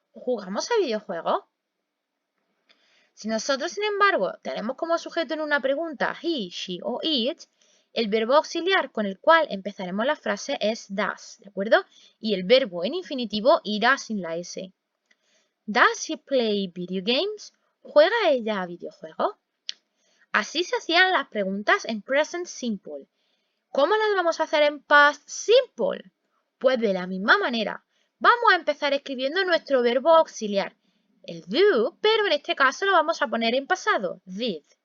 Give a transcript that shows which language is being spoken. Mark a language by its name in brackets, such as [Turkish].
[Spanish] ¿Jugamos a videojuegos? Si nosotros, sin embargo, tenemos como sujeto en una pregunta he, she o it, el verbo auxiliar con el cual empezaremos la frase es does, ¿de acuerdo? Y el verbo en infinitivo irá sin la S. [English] Does she play video games? [Spanish] ¿Juega ella a videojuegos? Así se hacían las preguntas en present simple. ¿Cómo las vamos a hacer en past simple? Pues de la misma manera. Vamos a empezar escribiendo nuestro verbo auxiliar, el do, pero en este caso lo vamos a poner en pasado, did.